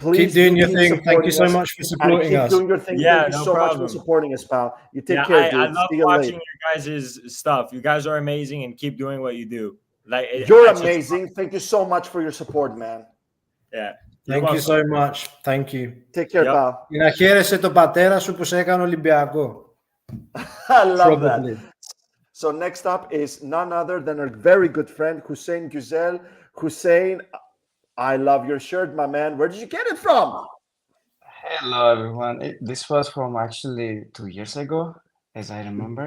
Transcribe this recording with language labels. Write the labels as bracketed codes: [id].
[en] Please doing your thing. Thank you so much for supporting us. Keep doing your thing. Yeah, thank you so much for supporting us, pal. You take care, dude. I love watching your guys' stuff. You guys are amazing, and keep doing what you do. Like, you're amazing. Thank you so much for your support, man. Yeah. Thank you so much. Thank you. Take care, pal. [el] Να χαίρεσαι τον πατέρα σου που σε έκανε Ολυμπιακό. [en] I love that. So next up is none other than our very good friend, Hussein Güzel. Hussein, I love your shirt, my man. Where did you get it from? Hello, everyone. This was from actually 2 years ago, as I remember.